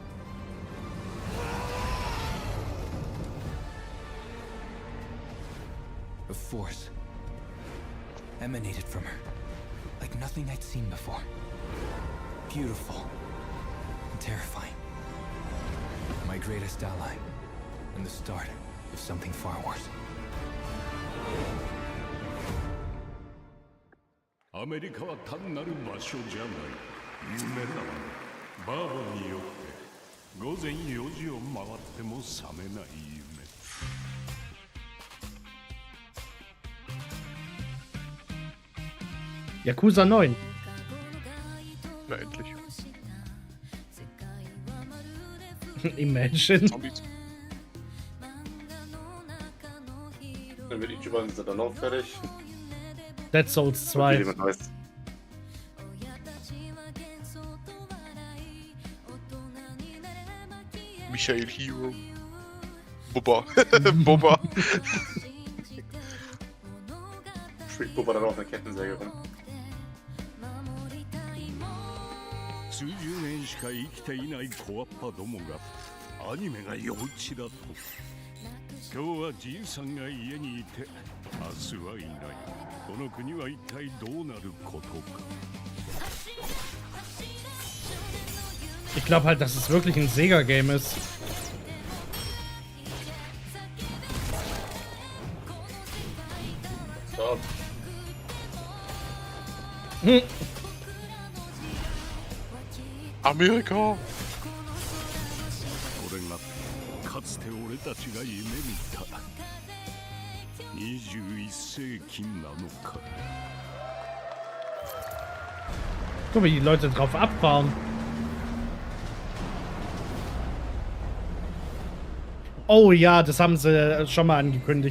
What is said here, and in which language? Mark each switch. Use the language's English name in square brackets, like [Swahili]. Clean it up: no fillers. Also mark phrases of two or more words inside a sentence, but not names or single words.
[English] A force emanated from her, like nothing I'd seen before. Beautiful and terrifying. My greatest ally, and the start of something far worse. [Japanese] アメリカは単なる場所じゃない夢だ。バーボンによって午前4時を回っても覚めない夢。 Yakuza 9. [German] Na endlich. [English] Imagine. Zombies. [German] Dann wird Ichiban sind dann auch fertig. [English] Dead Souls 2. Michael Hero. Bubba. Bubba. [German] Spielt Bubba dann auf einer Kettensäge rum. [Japanese] 数十年しか生きていない小っぱどもがアニメが幼稚だと。今日はじいさんが家にいて明日はいない。この国は一体どうなることか。 [German] Ich glaube halt, dass es wirklich ein Sega-Game ist. So. Amerika! [Japanese] これがかつて俺たちが夢見た21世紀なのか。 [German] Guck mal, wie die Leute drauf abfahren. Oh ja, das haben sie schon mal angekündigt.